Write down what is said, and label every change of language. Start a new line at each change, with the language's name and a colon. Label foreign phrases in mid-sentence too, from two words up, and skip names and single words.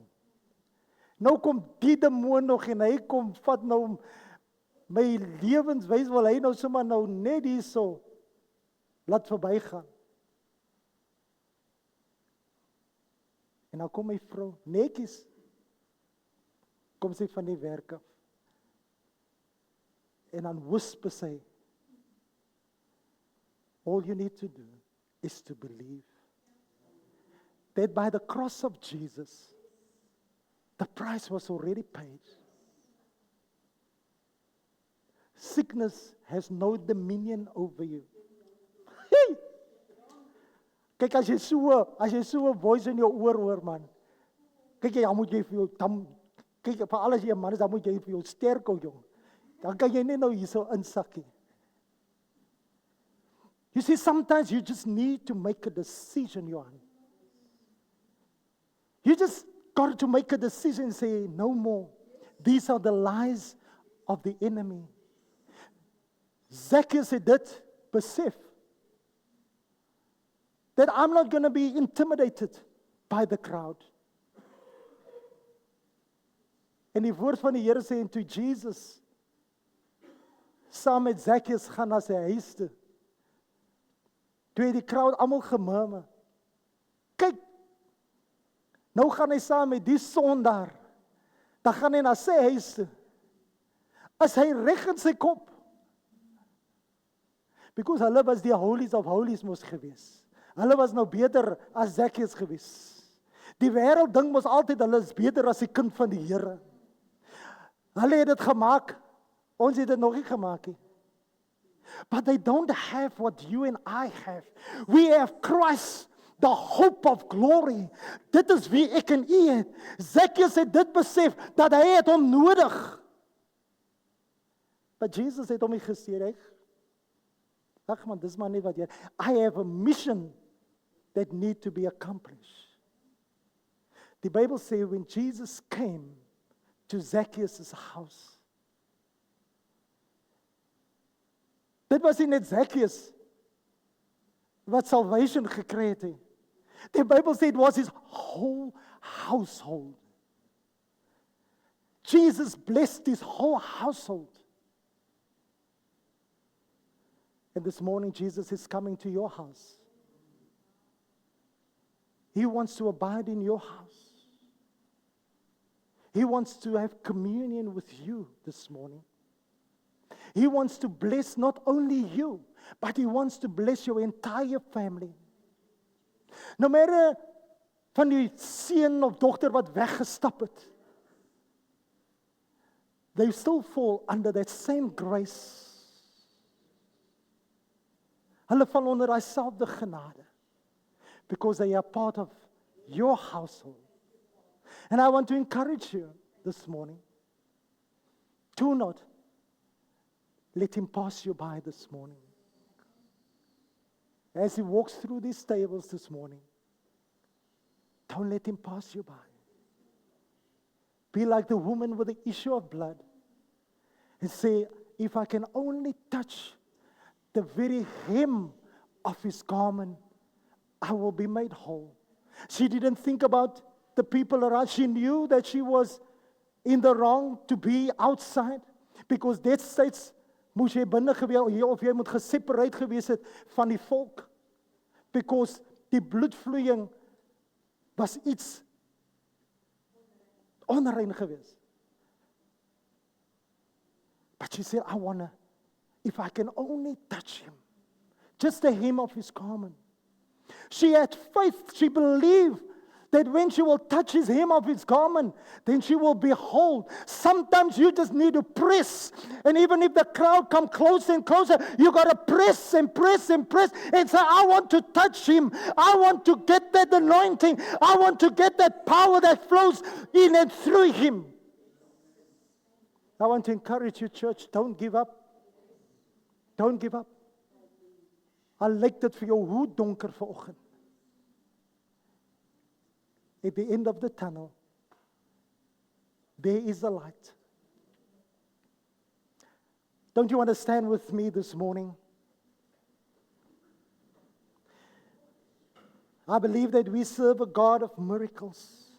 Afrikaans: Nou kom die demoon nog en hy kom vat nou my lewenswys, wil hy nou sommer nou net hierso laat verbygaan. En dan kom my vrou, netjies, kom sy van die werk af. En dan whisper sy,
English: all you need to do is to believe that by the cross of Jesus, the price was already paid. Sickness has no dominion over you. Hey!
Afrikaans: Kyk, as jy so 'n voice in jou oor hoor, man. Kyk, jy moet jy vir jou kyk, vir alles jy 'n man is, dan moet jy vir jou sterk hou, jong. Dan kan jy net nou hierso insakkie.
English: You see, sometimes you just need to make a decision, Johan. You just got to make a decision and say, no more. These are the lies of the enemy.
Afrikaans: Zacchaeus het dit besef.
English: That I'm not going to be intimidated by the crowd.
Afrikaans: En die woord van die Here sê, en toe Jesus saam met Zacchaeus gaan na sy huis toe, toe het die crowd almal gemurmur. Kyk, nou gaan hy saam met die sondaar, dan gaan hy na sy huis toe. As hy reg in sy kop, because hulle was die
English: holies of holies
Afrikaans: mos gewees. Hulle was nou beter as Zacchaeus gewees. Die wêreld dink mos altyd hulle is beter as die kind van die Here. Hulle het dit gemaak, ons het dit nog nie gemaak nie.
English: But they don't have what you and I have. We have Christ, the hope of glory.
Afrikaans: Dit is wie ek en u het. Zacchaeus het dit besef, dat hy het hom nodig. But Jesus het hom nie gesê, ag man, dis maar nie wat jy,
English: I have a mission that need to be accomplished.
Afrikaans: Die Bible sê,
English: when Jesus came to Zacchaeus' house,
Afrikaans: dit was nie net Zacchaeus wat salvation gekry het. Die Bible sê
English: it was his whole household. Jesus blessed his whole household. And this morning Jesus is coming to your house. He wants to abide in your house. He wants to have communion with you this morning. He wants to bless not only you, but he wants to bless your entire family. No matter
Afrikaans: van die seun of dogter wat weggestap het,
English: they still fall under that same grace.
Afrikaans: Hulle val onder daai selfde genade,
English: because they are part of your household. And I want to encourage you this morning, do not let him pass you by this morning. As he walks through these tables this morning, don't let him pass you by. Be like the woman with the issue of blood and say, if I can only touch the very hem of his garment, I will be made whole. She didn't think about the people around. She knew that she was in the wrong to be outside, because
Afrikaans: destyds moes jy binne gewees of jy moet geseparate gewees het van die volk, because die bloedvloeiing was iets onrein geweest.
English: But she said, I wanna, if I can only touch him, just the hem of his garment. She had faith. She believed that when she will touch his hem of his garment, then she will be whole. Sometimes you just need to press. And even if the crowd come closer and closer, you got to press and press and press and say, I want to touch him. I want to get that anointing. I want to get that power that flows in and through him. I want to encourage you, church, don't give up. Don't give up.
Afrikaans: Al lyk dit vir jou hoe donker vanoggend.
English: At the end of the tunnel, there is a light. Don't you understand with me this morning? I believe that we serve a God of miracles.